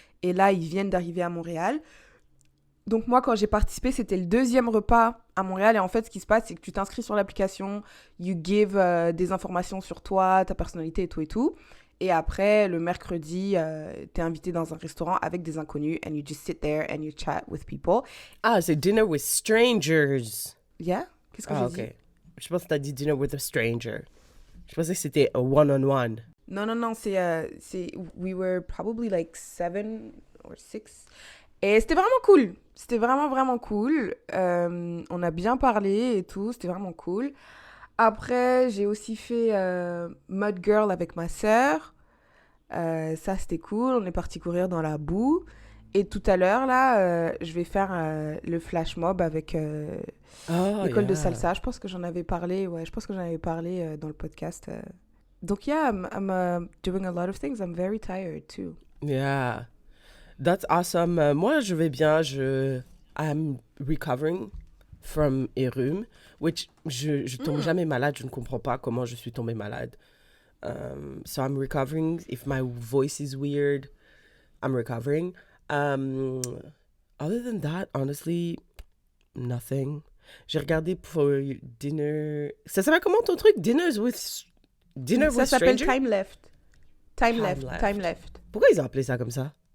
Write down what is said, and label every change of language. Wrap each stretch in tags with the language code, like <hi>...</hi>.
<fr>Et là, ils viennent d'arriver à Montréal. Donc moi, quand j'ai participé, c'était le deuxième repas à Montréal. Et en fait, ce qui se passe, c'est que tu t'inscris sur l'application,</fr> <en>you give</en> <fr>des informations sur toi, ta personnalité et tout et tout. Et après, le mercredi, t'es invité dans un restaurant avec des inconnus</fr> <en>and you just sit there and you chat with people.</en> <fr>Ah, c'est Dinner with Strangers.</fr> <en>Yeah?</en> <fr>Qu'est-ce que Ah, j'ai dit? ok. Je pense que t'as dit Dinner with a Stranger. Je pensais que c'était</fr> <en>a one-on-one.</en> <fr>Non, c'est</fr> <en>we were probably like 7 or 6.</en> <fr>Et c'était vraiment cool. C'était vraiment cool. On a bien parlé et tout. C'était vraiment cool. Après, j'ai aussi fait Mud Girl avec ma sœur. Ça, c'était cool. On est parti courir dans la boue. Et tout à l'heure, là, je vais faire le flash mob avec Oh, l'école de</fr> <en>yeah.</en> <fr>salsa. Je pense que j'en avais parlé. Ouais, je pense que j'en avais parlé dans le podcast.</fr> <en>Donc, yeah, I'm doing a lot of things. I'm very tired, too. Yeah. That's awesome.</en> <fr>Moi, je vais bien.</fr> <en>I'm recovering from a rhume, which</en> <fr>je tombe jamais malade. Je ne comprends pas comment je suis tombée malade.</fr> <en>So I'm recovering. If my voice is weird, I'm recovering. Other than that, honestly, nothing.</en> <fr>J'ai regardé pour dinner. Ça s'appelle comment ton truc?</fr> <en>Dinner</en> <fr>Ça</fr> <en>with</en> <fr>s'appelle</fr> <en>Stranger? Time Left. Time Time Left.</en> <fr>Pourquoi ils ont appelé ça comme ça?</fr>